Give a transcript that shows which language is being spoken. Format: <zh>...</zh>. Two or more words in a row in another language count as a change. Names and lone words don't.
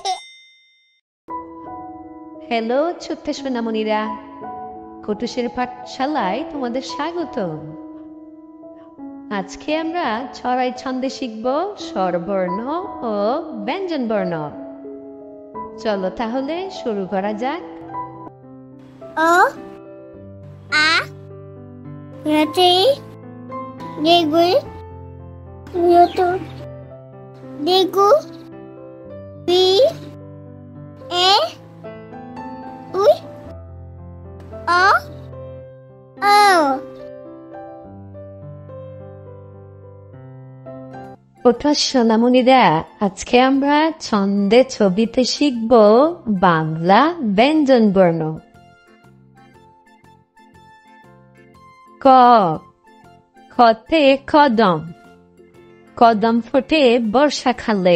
<bn>হ্যালো ছোট্ট সোনামণিরা, কুটুসের পাঠশালায় তোমাদের স্বাগত। আজকে আমরা ছড়াই ছন্দে শিখব স্বরবর্ণ ও ব্যঞ্জনবর্ণ। চলো তাহলে শুরু করা যাক। O A Rati Degu Yoto Degu B E U O O ওঠো সোনামণিরা, আজকে আমরা ছন্দে ছবিতে শিখব বাংলা ব্যঞ্জনবর্ণ। ক, খতে কদম, কদম ফোটে বর্ষাকালে।</bn>